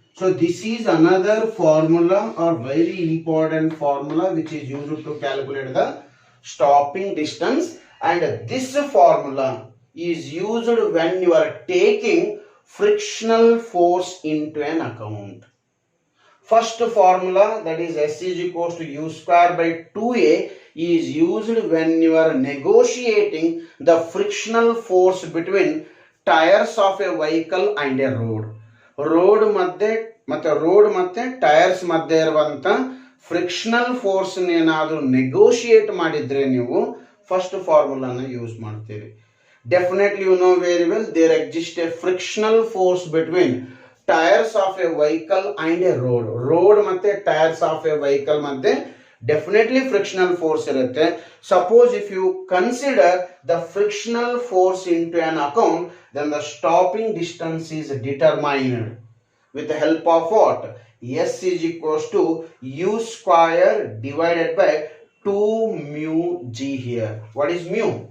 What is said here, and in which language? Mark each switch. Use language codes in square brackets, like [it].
[en] So this is another formula or very important formula which is used to calculate the stopping distance, and this formula is used when you are taking frictional force into an account. First formula, that is S is equals to U square by 2A, is used when you are negotiating the frictional force between tires of a vehicle and a road. [kn] Road ಮತ್ತೆ tyres ಮಧ್ಯೆ ಇರುವಂತ frictional force ಏನಾದರೂ negotiate ಮಾಡಿದ್ರೆ ನೀವು first ಫಾರ್ಮುಲಾನ use ಮಾಡ್ತೀರಿ. [en] definitely you know very well there exist a frictional force between tyres of a vehicle and a road [kn] ಮತ್ತೆ tyres of A vehicle ಮಧ್ಯೆ definitely frictional force ಇರುತ್ತೆ. [en] Suppose if you consider the frictional force into an account, then the stopping distance is determined with the help of what? S is equals to U square divided by 2 mu G here. What is mu?